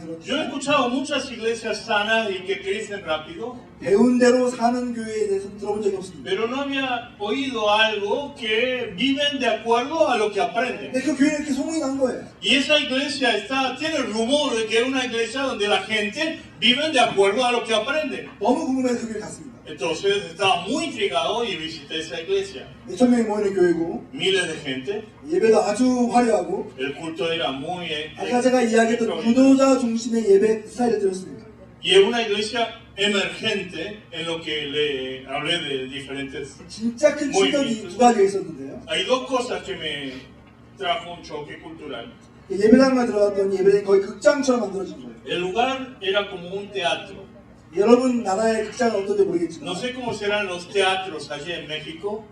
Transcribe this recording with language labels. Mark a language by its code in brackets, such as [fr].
[es] Yo he [ko] 들었죠. [es] escuchado muchas iglesias sanas y que crecen rápido, [ko] 배운 대로 사는 교회에 대해서 들어본 적이 없습니다. [es] pero no había oído algo que viven de acuerdo a lo que aprenden. [ko] 근데 그 교회에 이렇게 소문이 난 거예요. [es] Y esa iglesia tiene el rumor de que es una iglesia donde la gente vive de acuerdo a lo que aprende. [ko] 너무 궁금해서 그 교회 갔습니다. [es] Entonces estaba muy intrigado y visité esa iglesia. [ko] 몇천 명이 모이는 교회고 [es] Miles de gente, [ko] 예배도 아주 화려하고 [es] el culto era muy... [ko] 아까 제가 이야기했던 구도자 중심의 예배 스타일을 들었습니다. [es] Y es una iglesia emergente en lo que le hablé de diferentes... [ko] 진짜 큰 충격이 두 가지가 있었는데요. [es] Hay dos cosas que me trajo un choque cultural. [ko] 예배당만 들어갔더니 예배당이 거의 극장처럼 만들어진 거예요. [es] El lugar era como un teatro. [ko] 여러분 나라의 극장은 어떤지 모르겠지만 [es] No sé cómo serán los teatros allí en México.